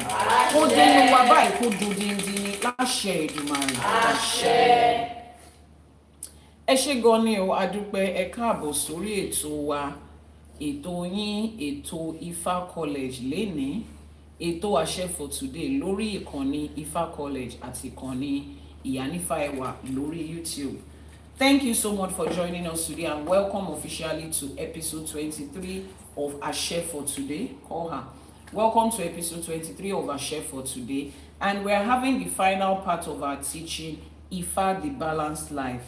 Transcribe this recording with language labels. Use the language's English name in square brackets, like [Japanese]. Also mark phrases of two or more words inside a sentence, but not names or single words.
[Yoruba] Kó dénú wa báyìí kó dodindi ní láṣẹ Èdùmàrè. Àṣẹ. Ẹ ṣé gan ni o, a dúpẹ́, ẹ káàbọ̀ sórí ètò wa, ètò yín, ètò Ifá College lénìí, ètò àṣẹ for today lórí ìkànnì Ifá College àti ìkànnì Iyanifa Ewa lórí YouTube. [English] Thank you so much for joining us today and welcome officially to episode 23 of Àṣẹ for Today. Call her. Welcome to episode 23 of Àṣẹ for Today, and we're having the final part of our teaching, Ifá the Balanced Life.